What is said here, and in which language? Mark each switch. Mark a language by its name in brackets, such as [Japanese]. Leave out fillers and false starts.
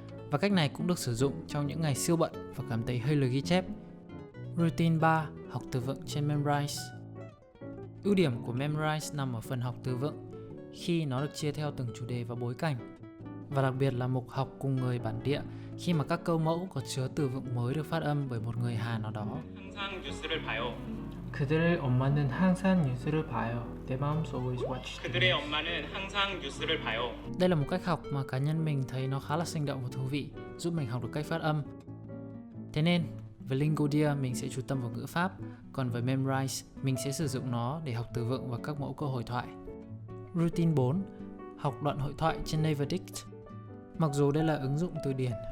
[Vietnamese] Và cách này cũng được sử dụng trong những ngày siêu bận và cảm thấy hơi lười ghi chép. Routine 3. Học từ vựng trên Memrise. Ưu điểm của Memrise nằm ở phần học từ vựng khi nó được chia theo từng chủ đề và bối cảnh, và đặc biệt là mục học cùng người bản địa khi mà các câu mẫu có chứa từ vựng mới được phát âm bởi một người Hàn nào đó. [Korean] 항상 뉴스를 봐요. 그들의 엄마는 항상 뉴스를 봐요. [English] Their moms always watch. [Korean] 그들의 엄마는 항상 뉴스를 봐요. [Vietnamese] Đây là một cách học mà cá nhân mình thấy nó khá là sinh động và thú vị, giúp mình học được cách phát âm. Thế nên, với Lingodeer mình sẽ chú tâm vào ngữ pháp, còn với Memrise mình sẽ sử dụng nó để học từ vựng và các mẫu câu hội thoại. Routine 4. Học đoạn hội thoại trên Naverdict. Mặc dù đây là ứng dụng từ điển,